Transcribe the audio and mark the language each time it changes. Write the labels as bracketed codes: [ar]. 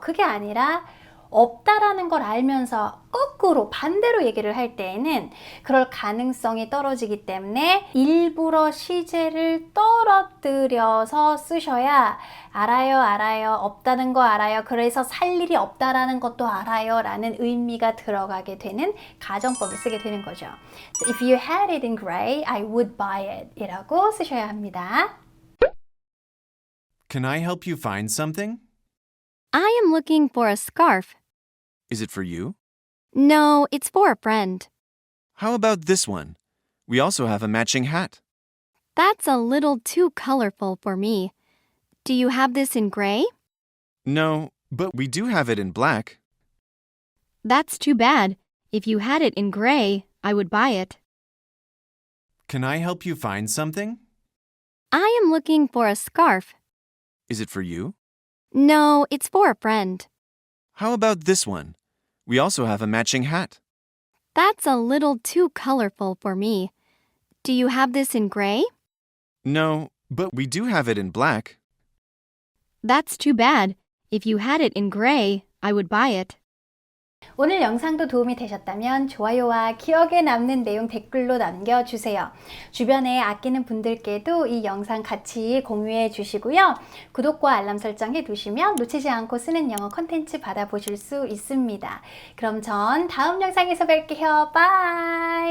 [ko] 그게 아니라 없다라는 걸 알면서 거꾸로 반대로 얘기를 할 때에는 그럴 가능성이 떨어지기 때문에 일부러 시제를 떨어뜨려서 쓰셔야 알아요 없다는 거 알아요 그래서 살 일이 없다라는 것도 알아요 라는 의미가 들어가게 되는 가정법을 쓰게 되는 거죠. [en] So if you had it in gray, I would buy it [ko] 이라고 쓰셔야 합니다. [en] Can I help you find something? I am looking for a scarf. Is it for you? No, it's for a friend. How about this one? We also have a matching hat. That's a little too colorful for me. Do you have this in gray? No, but we do have it in black. That's too bad. If you had it in gray, I would buy it. Can I help you find something? I am looking for a scarf. Is it for you? No, it's for a friend. How about this one? We also have a matching hat. That's a little too colorful for me. Do you have this in gray? No, but we do have it in black. That's too bad. If you had it in gray, I would buy it. [ko] 오늘 영상도 도움이 되셨다면 좋아요와 기억에 남는 내용 댓글로 남겨주세요. 주변에 아끼는 분들께도 이 영상 같이 공유해 주시고요. 구독과 알람 설정해 두시면 놓치지 않고 쓰는 영어 콘텐츠 받아보실 수 있습니다. 그럼 전 다음 영상에서 뵐게요. 바이!